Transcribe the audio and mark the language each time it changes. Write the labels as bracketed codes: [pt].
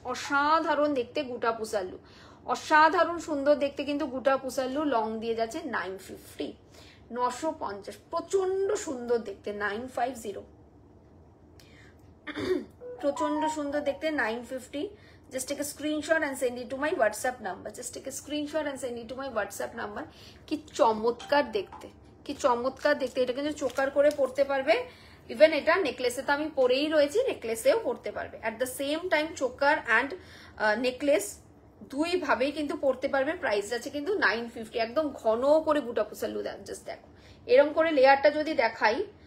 [bn] অসাধারণ দেখতে গুটা পুসালু, অসাধারণ সুন্দর দেখতে কিন্তু গুটা পুসালু, লং দিয়ে যাচ্ছে 950, 950, প্রচন্ড সুন্দর দেখতে 950, প্রচন্ড সুন্দর দেখতে 950। [en] Just take a screenshot and send it to my WhatsApp number. Just take a screenshot and send it to my WhatsApp number. [bn] কি চমৎকার দেখতে, কি চমৎকার দেখতে। এটা কিন্তু চোকার করে পড়তে পারবে, ইভেন এটা নেকলেসে তো আমি পরেই রয়েছি, নেকলেসেও পড়তে পারবে। [en] at the same time [bn] choker and necklace দুই ভাবেই কিন্তু পড়তে পারবে। প্রাইস আছে কিন্তু 950, একদম ঘন করে গুটা পুসালু। জাস্ট দেখো, এরকম করে লেয়ারটা যদি দেখাই,